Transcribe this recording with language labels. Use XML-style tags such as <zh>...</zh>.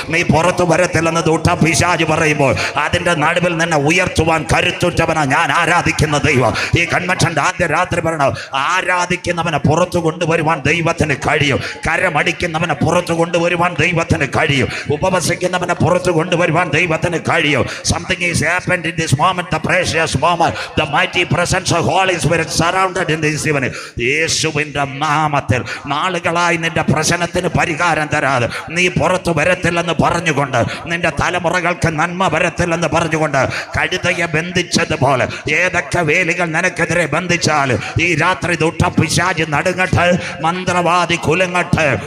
<ml>നീ പുറത്തു വരത്തില്ലെന്ന് ദൂട്ട പിശാച് പറയുമ്പോൾ അതിന്റെ നടുവിൽ നിന്നെ ഉയർത്തുവാൻ കരുത്തുറ്റവനാ ഞാൻ ആരാധിക്കുന്ന ദൈവം. ഈ കൺവെൻഷന്റെ ആദ്യ രാത്രി പറയണം, ആരാധിക്കുന്നവനെ പുറത്തു കൊണ്ടുവരുവാൻ ദൈവത്തിന് കഴിയും. കരമടിക്കുന്നവനെ പുറത്തു കൊണ്ടുവരുവാൻ ദൈവത്തിന് കഴിയും. ഉപവസിക്കുന്നവനെ പുറത്തു കൊണ്ടുവരുവാൻ ദൈവത്തിന് കഴിയും.</ml> <en>Something is happened in this moment, the precious moment, the mighty presence of Holy Spirit surrounded in this evening.</en> <ml>യേശുവിന്റെ നാമത്തിൽ നാളുകളായി നിന്റെ പ്രശ്നത്തിന് പരിഹാരം തരാതെ നീ പുറത്തു വരത്തില്ലെന്ന് പറഞ്ഞുകൊണ്ട്, നിന്റെ തലമുറകൾക്ക് നന്മ വരത്തില്ലെന്ന് പറഞ്ഞുകൊണ്ട് കഴുതയെ ബന്ധിച്ചതുപോലെ ഏതൊക്കെ വേലികൾ നിനക്കെതിരെ ബന്ധിച്ചാൽ ഈ രാത്രി ദുഷ്ട പിശാച് നടുങ്ങട്ടെ, മന്ത്രവാദി കുലുങ്ങട്ടെ.</ml>